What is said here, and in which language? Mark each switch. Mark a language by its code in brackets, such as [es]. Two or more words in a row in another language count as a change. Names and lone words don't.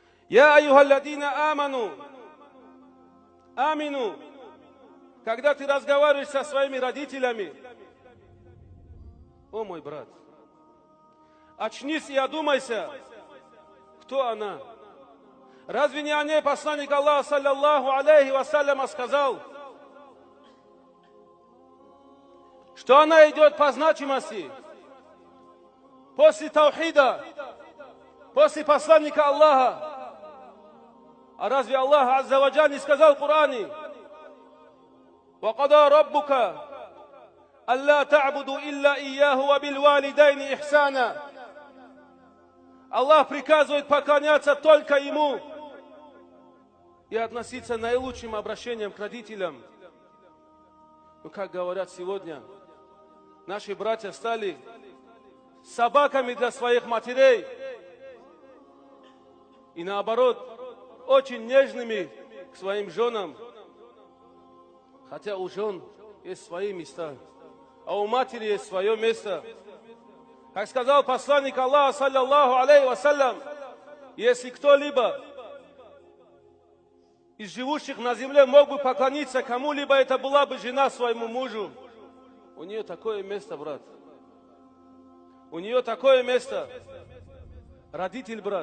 [ar] يا أيها الذين آمنوا. [ru] Когда ты разговариваешь со своими родителями, о мой брат, очнись и одумайся, кто она. Разве не о ней посланник Аллаха, [ar] صلى الله عليه وسلم, [ru] сказал, что она идет по значимости после таухида, после посланника Аллаха. А разве Аллах [ar] عز وجل [ru] не сказал в Коране: [ar] وَقَضَى رَبُّكَ أَلَّا تَعْبُدُوا إِلَّا إِيَّاهُ وَبِالْوَالِدَيْنِ إِحْسَانًا. [ru] Аллах приказывает поклоняться только Ему и относиться наилучшим обращением к родителям. Но, как говорят сегодня, наши братья стали собаками для своих матерей и наоборот, очень нежными к своим женам. Хотя у жен есть свои места, а у матери есть свое место. Как сказал посланник Аллаха, [ar] صلى الله عليه وسلم, [ru] если кто-либо из живущих на земле мог бы поклониться кому-либо, это была бы жена своему мужу. У нее такое место, брат. У нее такое место. Родитель, брат.